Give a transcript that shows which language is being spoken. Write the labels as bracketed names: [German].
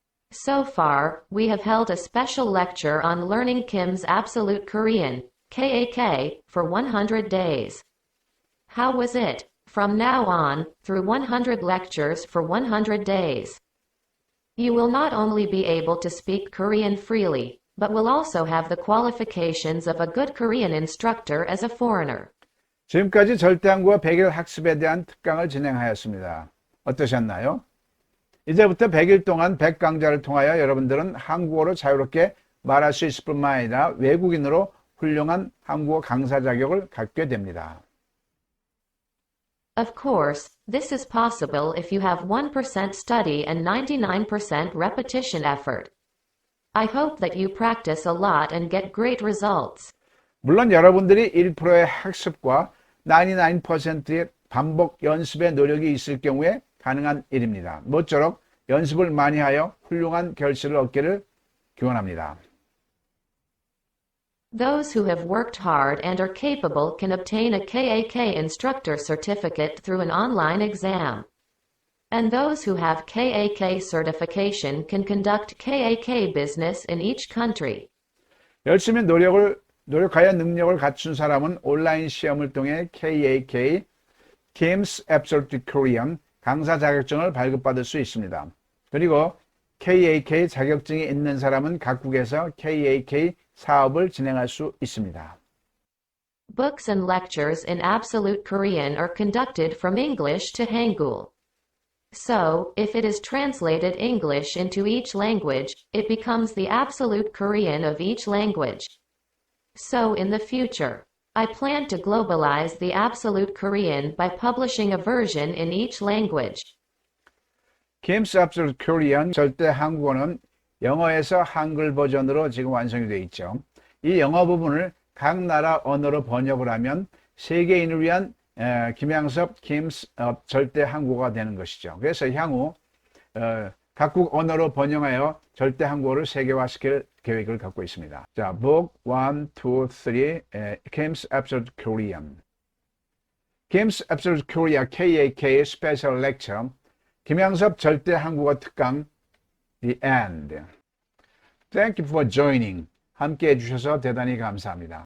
[English] So far, we have held a special lecture on learning Kim's Absolute Korean, KAK, for 100 days. How was it? From now on, through 100 lectures for 100 days. You will not only be able to speak Korean freely, but will also have the qualifications of a good Korean instructor as a foreigner. [Korean] 지금까지 절대한국어 100일 학습에 대한 특강을 진행하였습니다. 어떠셨나요? 이제부터 100일 동안 100강좌를 통하여 여러분들은 한국어로 자유롭게 말할 수 있을 뿐만 아니라 외국인으로 훌륭한 한국어 강사 자격을 갖게 됩니다. [English] Of course, this is possible if you have 1% study and 99% repetition effort. I hope that you practice a lot and get great results. [Korean] 물론 여러분들이 1%의 학습과 99%의 반복 연습의 노력이 있을 경우에 가능한 일입니다. 모쪼록 연습을 많이 하여 훌륭한 결실을 얻기를 기원합니다. [English] Those who have worked hard and are capable can obtain a KAK instructor certificate through an online exam. And those who have KAK certification can conduct KAK business in each country. [Korean] 열심히 노력하여 능력을 갖춘 사람은 온라인 시험을 통해 KAK, Kim's Absolute Korean 강사 자격증을 발급받을 수 있습니다. 그리고 KAK 자격증이 있는 사람은 각국에서 KAK 사업을 진행할 수 있습니다. [English] Books and lectures in Absolute Korean are conducted from English to Hangul. So, if it is translated English into each language, it becomes the Absolute Korean of each language. So in the future, I plan to globalize the Absolute Korean by publishing a version in each language. [Korean] Kim's Absolute Korean 절대 한국어는 영어에서 한글 버전으로 지금 완성이 되어 있죠. 이 영어 부분을 각 나라 언어로 번역을 하면 세계인을 위한 김양섭 Kim's 절대 한국어가 되는 것이죠. 그래서 향후 각국 언어로 번역하여 절대 한국어를 세계화시킬 계획을 갖고 있습니다. [English] 자, Book 1, 2, 3, Kim's Absolute Korean. Kim's Absolute Korea KAK Special Lecture. [Korean] 김양섭 절대 한국어 특강. [English] The end. Thank you for joining. [Korean] 함께 해주셔서 대단히 감사합니다.